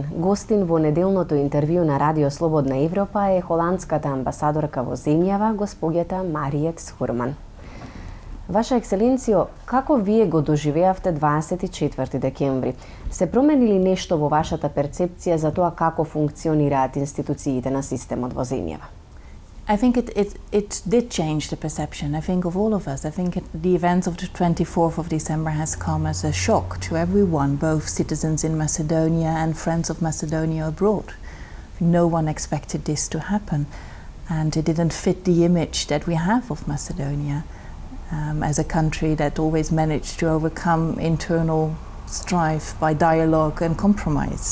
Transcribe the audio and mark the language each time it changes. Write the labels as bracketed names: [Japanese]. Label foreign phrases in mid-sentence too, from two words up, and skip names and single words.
[Macedonian] Гостин во неделното интервју на Радио Слободна Европа е холандската амбасадорка во земјава, госпоѓата Мариет Схурман. Ваша екселенцијо, како вие го доживеавте 24 декември? Се променили нешто во вашата перцепција за тоа како функционираат институциите на системот во земјава? [English] I think it did change the perception, I think, of all of us. I think the events of the 24th of December has come as a shock to everyone, both citizens in Macedonia and friends of Macedonia abroad. No one expected this to happen, and it didn't fit the image that we have of Macedonia as a country that always managed to overcome internal strife by dialogue and compromise.